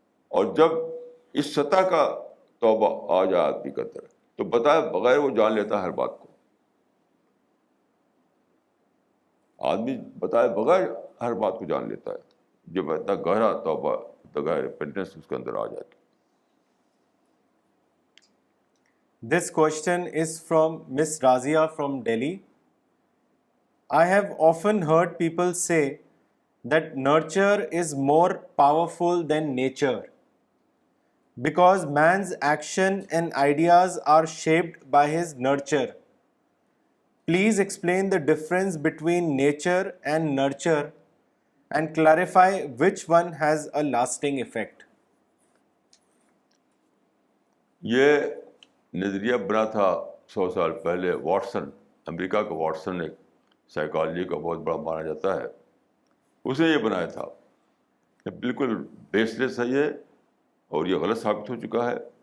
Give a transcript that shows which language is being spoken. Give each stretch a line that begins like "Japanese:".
Urdu: اور جب اس سطح کا توبہ آ جائے آدمی کے اندر، تو بتائے بغیر وہ جان لیتا ہے ہر بات کو. آدمی بتائے بغیر ہر بات کو جان لیتا ہے جب اتنا گہرا توبہ، اتنا گہرا ریپینٹنس اس کے اندر آ جائے.
English: This question is from Miss Razia from Delhi. I have often heard people say that nurture is more powerful than nature because man's action and ideas are shaped by his nurture. Please explain the difference between nature and nurture and clarify which one has a lasting effect.
Urdu: یہ نظریہ بنا تھا 100 سال پہلے Watson, امریکہ کا Watson ایک psychology کا بہت بڑا مانا جاتا ہے، اس نے یہ بنایا تھا. یہ بالکل بیس لیس ہے یہ، اور یہ غلط ثابت ہو چکا ہے.